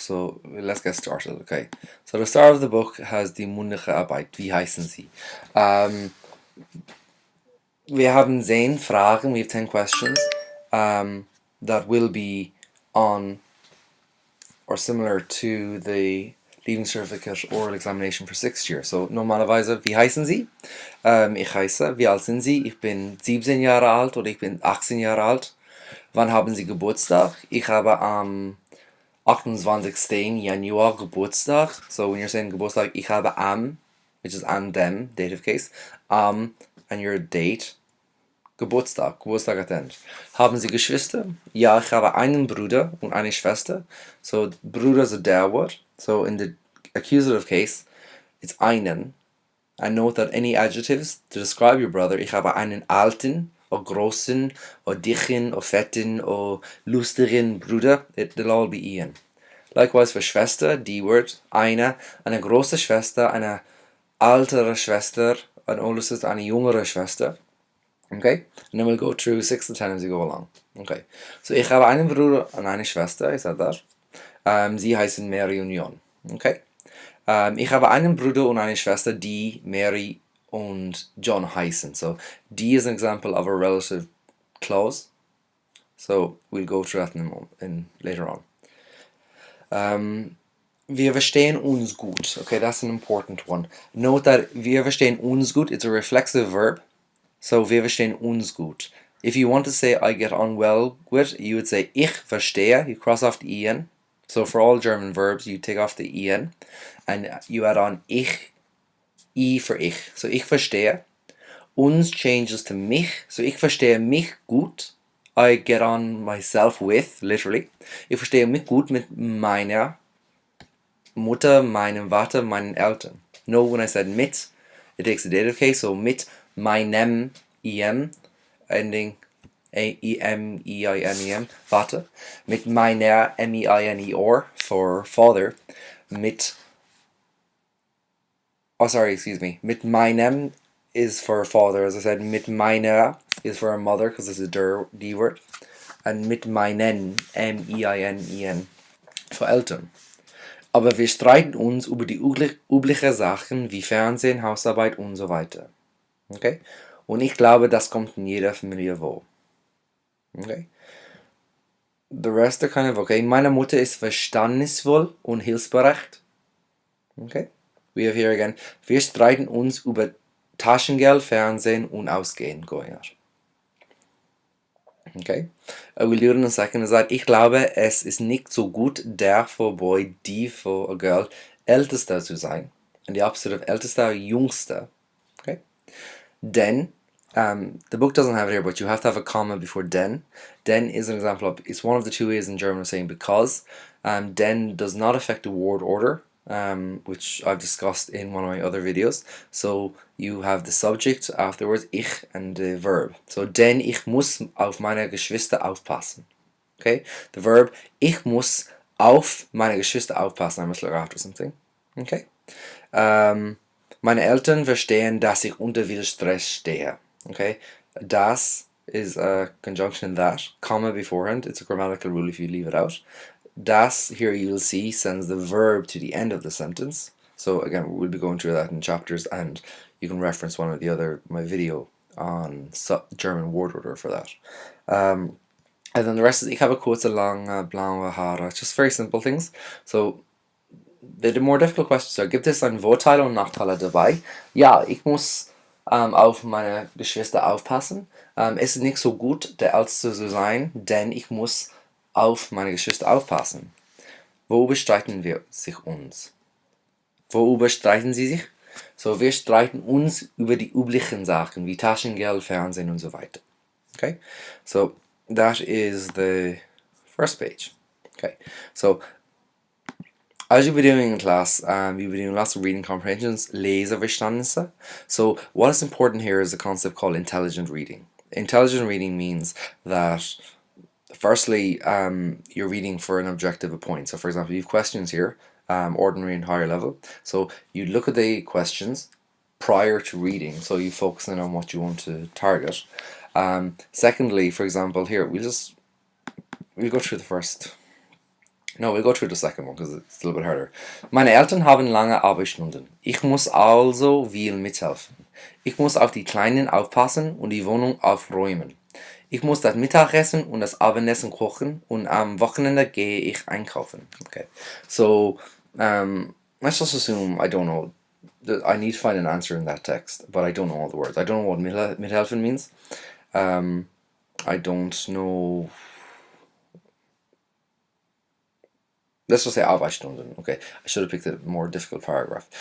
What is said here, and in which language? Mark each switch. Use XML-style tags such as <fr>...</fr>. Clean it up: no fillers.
<en>So let's get started, okay? So the start of the book has</en> <de>die mundige Arbeit. Wie heißen sie? Wir haben 10 Fragen,</de> <en>we have 10 questions that will be on or similar to the Leaving Certificate Oral Examination for 6th year.</en> <de>So normalerweise, wie heißen Sie? Ich heiße, wie alt sind Sie? Ich bin 17 Jahre alt oder ich bin 18 Jahre alt. Wann haben Sie Geburtstag? Ich habe am 28. Januar Geburtstag.</de> <en>So when you're saying Geburtstag,</en> <de>ich habe am,</de> <en>which is an them, dative case, and your date, Geburtstag, Geburtstag at the end.</en> <de>Haben Sie Geschwister? Ja, ich habe einen Bruder und eine Schwester.</de> <en>So Bruder is a der word. So in the accusative case, it's einen. And note that any adjectives to describe your brother,</en> <de>ich habe einen alten, or großen, or dicken, or fetten, or lustigen Bruder,</de> <en>it'll all be Ian.</en> <de>Likewise for Schwester, die word, eine große Schwester, eine ältere Schwester,</de> <en>an older sister,</en> <de>eine jüngere Schwester.</de> <en>Okay? And then we'll go through 6 to 10 as we go along. Okay.</en> <de>So ich habe einen Bruder und eine Schwester,</de> <en>I said that.</en> <de>Sie heißen Mary und Jon. Okay? Ich habe einen Bruder und eine Schwester, die Mary und John heißen.</de> <en>So, die is an example of a relative clause. So, we'll go through that later on.</en> <de>Wir verstehen uns gut.</de> <en>Okay, that's an important one. Note that</en> <de>wir verstehen uns gut,</de> <en>it's a reflexive verb.</en> <de>So, wir verstehen uns gut.</de> <en>If you want to say I get on well with, you would say</en> <de>ich verstehe.</de> <en>You cross off the en. So for all German verbs, you take off the en and you add on ich, I for ich. So</en> <de>ich verstehe.</de> <en>Uns changes to mich.</en> <de>So ich verstehe mich gut.</de> <en>I get on myself with, literally.</en> <de>Ich verstehe mich gut mit meiner Mutter, meinem Vater, meinen Eltern.</de> <en>No, when I said mit, it takes a dative case. So mit meinem, em, ending E-M-E-I-N-E-M, Vater. Mit meiner, M-E-I-N-E-R, for father. Mit meinem is for father, as I said. Mit meiner is for a mother, because it's a D word. And mit meinen, M-E-I-N-E-N, for Eltern.</en> <de>Aber wir streiten uns über die üblichen Sachen wie Fernsehen, Hausarbeit und so weiter. Okay? Und ich glaube, das kommt in jeder Familie vor.</de> <en>Okay. The rest are kind of okay.</en> <de>Meine Mutter ist verständnisvoll und hilfsbereit. Okay.</de> <en>We have here again.</en> <de>Wir streiten uns über Taschengeld, Fernsehen und Ausgehen.</de> <en>Going out. Okay. We'll do it in a second. Is that</en> <de>ich glaube, es ist nicht so gut,</de> <en>der for boy, die for a girl,</en> <de>ältester zu sein.</de> <en>And the opposite of ältester, jüngster. Okay. Denn the book doesn't have it here, but you have to have a comma before den. Den is an example of, it's one of the two ways in German of saying because. Den does not affect the word order, which I've discussed in one of my other videos. So you have the subject afterwards, ich, and the verb.</en> <de>So denn ich muss auf meine Geschwister aufpassen. Okay?</de> <en>The verb,</en> <de>ich muss auf meine Geschwister aufpassen.</de> <en>I must look after something. Okay?</en> <de>Meine Eltern verstehen, dass ich unter viel Stress stehe.</de> <en>Okay, das is a conjunction that, comma beforehand. It's a grammatical rule if you leave it out. Das, here you'll see, sends the verb to the end of the sentence. So again, we'll be going through that in chapters, and you can reference my video on German word order for that. And then the rest is,</en> <de>ich habe kurze, lange, blaue Haare.</de> <en>Just very simple things. So the more difficult questions are,</en> <de>gibt es ein Vorteile und Nachteile dabei? Ja, ich muss auf meine Geschwister aufpassen. Es ist nicht so gut, der Älteste zu sein, denn ich muss auf meine Geschwister aufpassen. Worüber streiten uns? Worüber streiten sie sich? So, wir streiten uns über die üblichen Sachen, wie Taschengeld, Fernsehen und so weiter.</de> <en>Okay? So, that is the first page. Okay? So, as you'll be doing in class, you'll be doing lots of reading comprehensions, Leseverständnisse. So what is important here is a concept called intelligent reading. Intelligent reading means that, firstly, you're reading for an objective of point. So for example, you have questions here, ordinary and higher level. So you look at the questions, prior to reading, so you focus in on what you want to target. Secondly, for example, here we'll go through the first. No, we'll go through the second one because it's a little bit harder.</en> <de>Meine Eltern haben lange Arbeitsstunden. Ich muss also viel mithelfen. Ich muss auf die Kleinen aufpassen und die Wohnung aufräumen. Ich muss das Mittagessen und das Abendessen kochen und am Wochenende gehe ich einkaufen.</de> <en>Okay, so let's just assume I don't know. I need to find an answer in that text, but I don't know all the words. I don't know what mithelfen means. I don't know. Let's just say Arbeitsstunden. Okay, I should have picked a more difficult paragraph.</en>